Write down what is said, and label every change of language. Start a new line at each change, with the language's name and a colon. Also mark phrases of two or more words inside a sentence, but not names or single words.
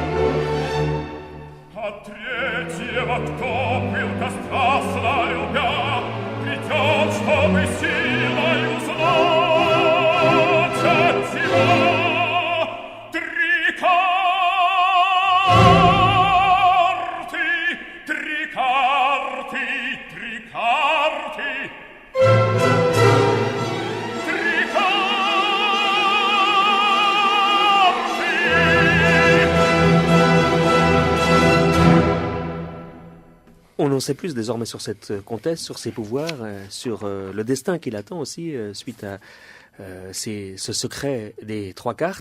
Russian: А третьего, кто пылко страстно любя, придет, чтобы силой узнать от тебя 3 карты, 3 карты, 3 карты. 3
French: On en sait plus désormais sur cette comtesse, sur ses pouvoirs, sur le destin qui l'attend aussi suite à ce secret des 3 cartes.